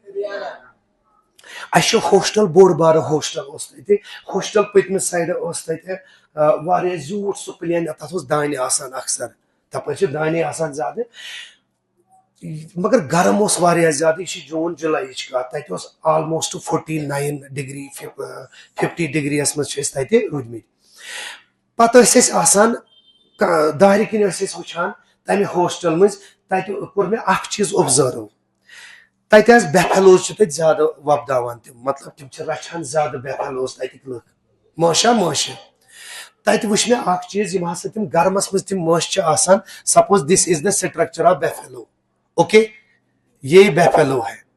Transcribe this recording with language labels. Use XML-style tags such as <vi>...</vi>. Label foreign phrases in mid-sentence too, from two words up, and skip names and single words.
<ks>اچھا ہوسٹل بوڑ بار ہوسٹل ہوسٹل پتم سائڈ زیوٹ سہ پلین تک دانہ آسان اکثر تپر دانے آسان زیادہ مگر گرم اس زیادہ یہ جون جولائی کت تک آلموسٹ 49 ڈگری 50 ڈگری مز رودمت پتہ آسان دارِ کن وچھان تمہ ہوسٹل مز تت کور مے اخ چیز اوبزرو تت بیفلوز تت زیادہ وپداوان تم مطلب تم رچھان زیادہ بیفلوز تتک لک ماشا ماشا تت وچ مے اخ چیز یم ہسا تم گرمس مز تم مش آسان</ks> <en>suppose this is the structure of buffalo okay</en> <ur>یہ بیفلو ہے</ur>